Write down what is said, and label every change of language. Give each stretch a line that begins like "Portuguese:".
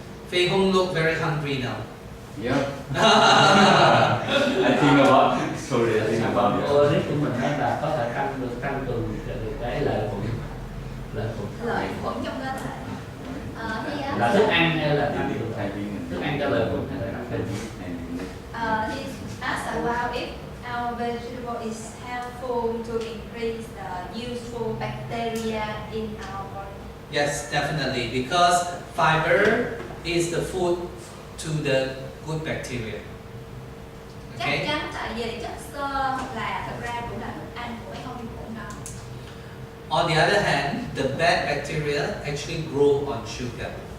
English: Fei Hong look very hungry now. Yeah. I think about Sorry, I think about it.
Vietnamese: Organic của mình đó là có thể tăng cường cái lợi khuẩn Lợi khuẩn trong cơ thể. là thức ăn hay là thức ăn cho lợi khuẩn hay là cái
English: He asked about if our vegetable is helpful to increase the useful bacteria in our body. Yes, definitely, because fiber is the food to the good bacteria.
Vietnamese: Chắc
English: Okay?
Vietnamese: chắn tại vì chất xơ là thật ra cũng là thức ăn của cái con vi khuẩn đó.
English: On the other hand, the bad bacteria actually grow on sugar.